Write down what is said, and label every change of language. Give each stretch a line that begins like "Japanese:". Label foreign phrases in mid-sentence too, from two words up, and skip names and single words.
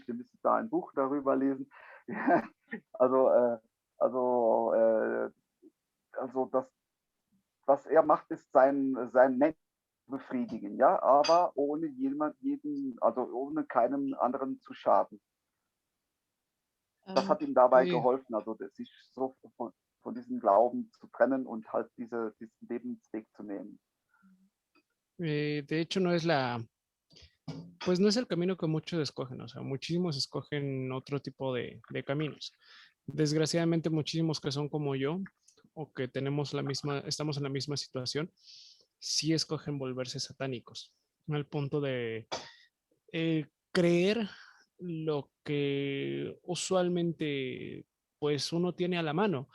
German: Ihr müsst da ein Buch darüber lesen. also, also das, was er macht, ist sein Menschen befriedigen, ja, aber ohne also ohne keinem anderen zu schaden. Das hat ihm dabei geholfen, also sich so von diesem Glauben zu trennen und halt diesen Lebensweg zu nehmen.
Spanish: De hecho, no es pues no es el camino que muchos escogen, o sea, muchísimos escogen otro tipo de caminos. Desgraciadamente, muchísimos que son como yo o que estamos en la misma situación, sí escogen volverse satánicos, al punto de creer lo que usualmente pues uno tiene a la mano.